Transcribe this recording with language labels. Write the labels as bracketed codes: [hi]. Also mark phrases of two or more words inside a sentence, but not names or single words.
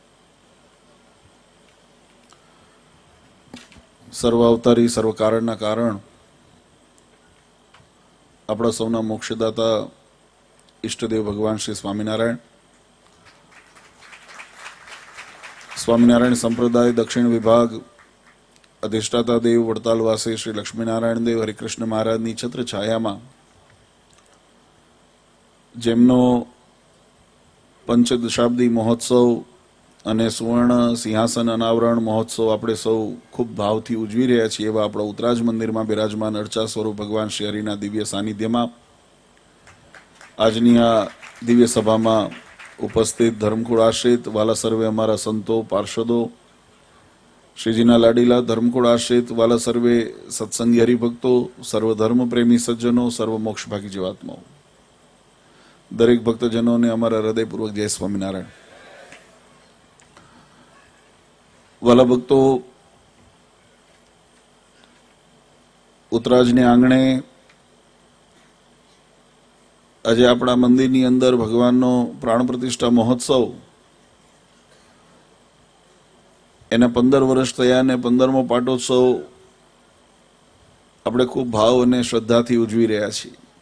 [gu] સર્વાવતારી સર્વ કારણના કારણ આપણા સૌના મોક્ષદાતા ઇષ્ટદેવ ભગવાન શ્રી સ્વામિનારાયણ સ્વામિનારાયણ સંપ્રદાય દક્ષિણ વિભાગ અધિષ્ઠાતા દેવ વડતાલવાસી શ્રી લક્ષ્મીનારાયણ દેવ હરિકૃષ્ણ મહારાજની છત્ર છાયામાં જેમનો પંચદશાબ્દી મહોત્સવ અને સુવર્ણ સિંહાસન અનાવરણ મહોત્સવ આપણે સૌ ખૂબ ભાવથી ઉજવી રહ્યા છીએ એવા આપણા ઉતરાજ મંદિરમાં બિરાજમાન અર્ચા સ્વરૂપ ભગવાન શ્રી હરિના દિવ્ય સાનિધ્યમાં આજની આ દિવ્ય સભામાં ઉપસ્થિત ધર્મકુળ આશ્રિત વાલા સર્વે અમારા સંતો પાર્ષદો શ્રીજીના લાડીલા ધર્મકુળ આશ્રિત વાલા સર્વે સત્સંગી હરિભક્તો સર્વ ધર્મ પ્રેમી સજ્જનો સર્વ મોક્ષભાગી જીવાત્માઓ દરેક ભક્તજનોને અમારા હૃદયપૂર્વક જય સ્વામિનારાયણ। વાલા ભક્તો ઉતરાજને આંગણે આજ આપણા મંદિર અંદર ભગવાન નો પ્રાણ પ્રતિષ્ઠા મહોત્સવ એના 15 વર્ષ થયા ને 15મો પાટોત્સવ આપણે ખૂબ ભાવ ઔર શ્રદ્ધા થી ઉજવી રહ્યા છીએ।